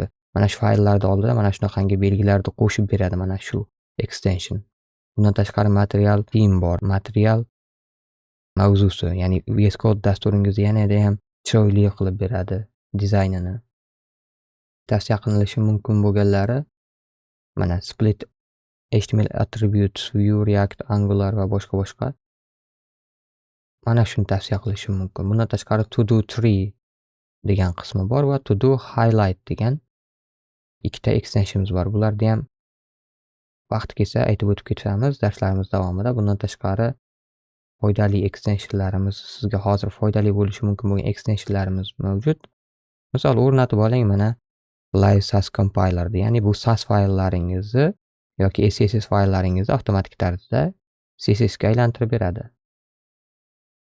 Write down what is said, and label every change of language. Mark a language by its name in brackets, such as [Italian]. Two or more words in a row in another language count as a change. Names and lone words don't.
[Uzbek] Mana shu fayllarni oldida mana shunaqangi belgilarni qo'shib beradi mana shu extension. Bundan tashqari [English] material theme [Uzbek] bor. Material mavzusi, ya'ni VSCode dasturingizni yanada ham chiroyli qilib beradi dizaynini. Tavsiya qilinishi mumkin bo'lganlari mana [English] split HTML attributes, [Uzbek] view, react, angular va boshqa. Mana shuni tavsiya qilishim mumkin. Bundan tashqari [English] to do tree [Uzbek] degan qismi bor va [English] to do highlight [Uzbek] degan ikkita extensionimiz bor. Bularni ham vaqt kelsa aytib o'tib ketamiz darslarimiz davomida. Bundan tashqari foydali extensionlarimiz, sizga hozir foydali bo'lishi mumkin bo'lgan extensionlarimiz mavjud. Misol o'rnatib oling mana [English] live SAS compiler, [Uzbek] ya'ni bu SAS fayllaringizni yoki CSS fayllaringizni avtomatik tarzda CSS ga aylantirib beradi.